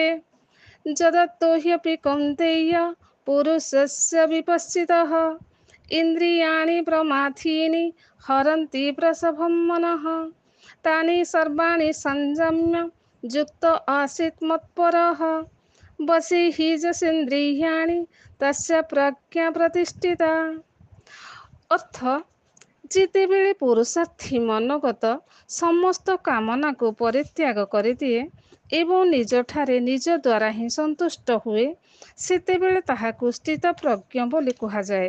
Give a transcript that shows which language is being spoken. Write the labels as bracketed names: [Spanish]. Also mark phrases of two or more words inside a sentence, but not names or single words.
[Sanskrit] जदतो ह्यपि कौन्तेय पुरुषस्य विपश्चितः इन्द्रियाणि प्रमाथीनि हरन्ति प्रसभं मनः। तानि सर्वाणि संयम्य युक्त आसीत् मत्परः ବସି ହି ଯଶେନ୍ଦ୍ରିୟାଣି ତସ୍ୟ ପ୍ରଜ୍ଞା ପ୍ରତିଷ୍ଠିତା। [Odia] ଅର୍ଥ, ଯେତେବେଳେ ପୁରୁଷାର୍ଥୀ ମନୋଗତ ସମସ୍ତ କାମନାକୁ ପରିତ୍ୟାଗ କରିଦିଏ ଏବଂ ନିଜଠାରେ ନିଜ ଦ୍ୱାରା ହିଁ ସନ୍ତୁଷ୍ଟ ହୁଏ, ସେତେବେଳେ ତାହାକୁ ସ୍ଥିତପ୍ରଜ୍ଞ ବୋଲି କୁହାଯାଏ।